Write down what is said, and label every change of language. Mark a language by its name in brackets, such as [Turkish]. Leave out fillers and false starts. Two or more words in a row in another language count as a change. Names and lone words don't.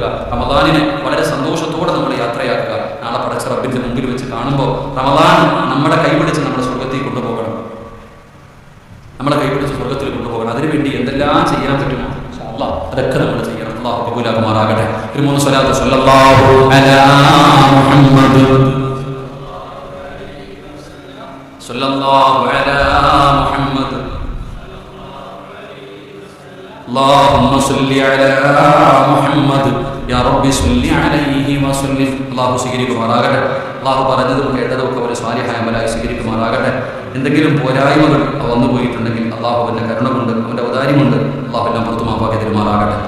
[Malayalam] റമദാനിനെ വളരെ സന്തോഷത്തോടെ നമ്മൾ യാത്രയാക്കുക. നാളെ പടച്ച റബ്ബിന്റെ മുമ്പിൽ വെച്ച് കാണുമ്പോൾ റമദാൻ നമ്മളെ കൈപിടിച്ച് നമ്മുടെ സ്വർഗത്തിൽ കൊണ്ടുപോകണം, നമ്മളെ കൈപിടിച്ച് സ്വർഗത്തിൽ കൊണ്ടുപോകണം. അതിനുവേണ്ടി എന്തെല്ലാം ചെയ്യാൻ പറ്റുമോ അതൊക്കെ നമ്മൾ ചെയ്യണം. അല്ലാഹു കബൂലാക്കുമാറാകട്ടെ. 3 സ്വലാത്ത് [Arabic] صلى الله على محمد صلى الله على محمد اللهم صل على محمد يا رب صل عليه وسلم. [Malayalam] അല്ലാഹു സ്വീകരിക്കുമാറാകട്ടെ. അല്ലാഹു പറഞ്ഞതും കേട്ടതൊക്കെ ഒരു സ്വാലിഹായ അമലായി സ്വീകരിക്കുമാറാകട്ടെ. എന്തെങ്കിലും പോരായ്മകൾ വന്നു പോയിട്ടുണ്ടെങ്കിൽ അല്ലാഹു അവന്റെ കരുണ കൊണ്ട്, അവന്റെ ഔദാര്യം കൊണ്ട് അല്ലാഹു എല്ലാം പുറത്തു മാപ്പാക്കി തരുമാറാകട്ടെ.